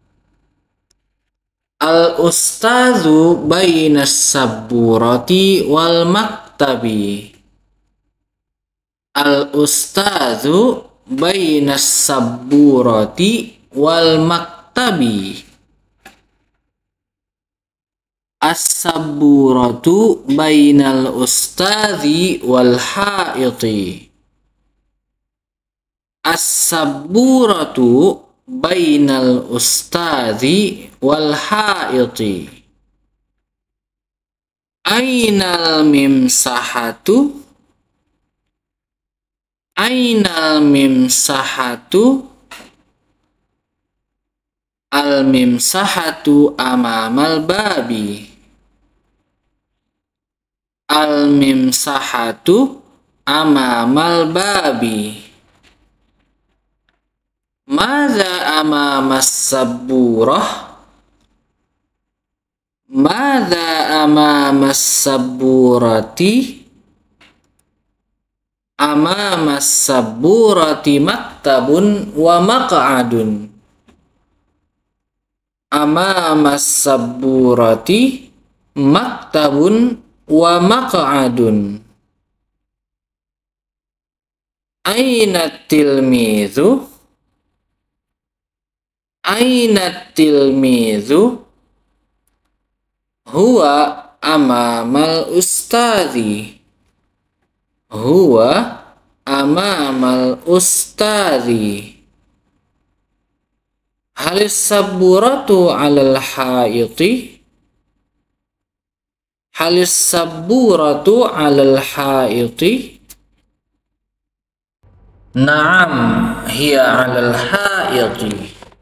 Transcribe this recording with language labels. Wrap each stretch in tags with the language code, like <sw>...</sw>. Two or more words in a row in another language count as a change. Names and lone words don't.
<ar>الأستاذ بين السبورة والمكتب. الأستاذ بين السبورة والمكتب. السبورة بين الأستاذ والحائط. السبورة بين الأستاذ والحائط. أين الممسحة. أين الممسحة. الممسحة أمام الباب. الممسحة أمام الباب. ماذا أمام السبورة. ماذا أمام السبورة. أمام السبورة مكتب ومقعد. أمام السبورة مكتب ومقعد. أين التلميذ. أين التلميذ. هو أمام الأستاذ. هو أمام الأستاذ. هل السبورة على الحائط. هل السبورة على الحائط. نعم هي على الحائط.</ar>